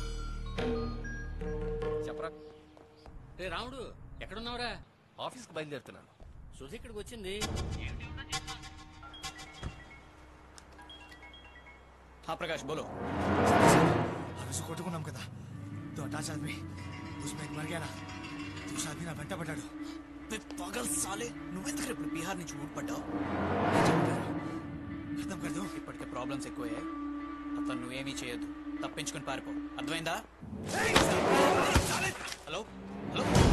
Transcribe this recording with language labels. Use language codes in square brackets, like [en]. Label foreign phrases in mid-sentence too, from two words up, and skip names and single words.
[te] చెప్పరా. రే రాముడు, ఎక్కడున్నావురా? ఆఫీస్కి బయలుదేరుతున్నాను. సుధ ఇక్కడికి వచ్చింది. [hi] हाँ प्रकाश बोलो। अभी से [te] కొట్టుకున్నాం కదా, [hi] तो अटैच आदमी उसमें एक मर गया ना, दूसरा आदमी ना [te] వెంట పడ్డాడు. [hi] पागल साले, [te] నువ్వెందుకు ఇప్పుడు బీహార్ నుంచి ఊడిపడ్డావు? [hi] ख़तम कर दो. [te] ఇప్పటికే ప్రాబ్లమ్స్ ఎక్కువయ్యాయి. అతను నువ్వేమీ చేయొద్దు, తప్పించుకొని పారిపో. అర్థమైందా? హలో హలో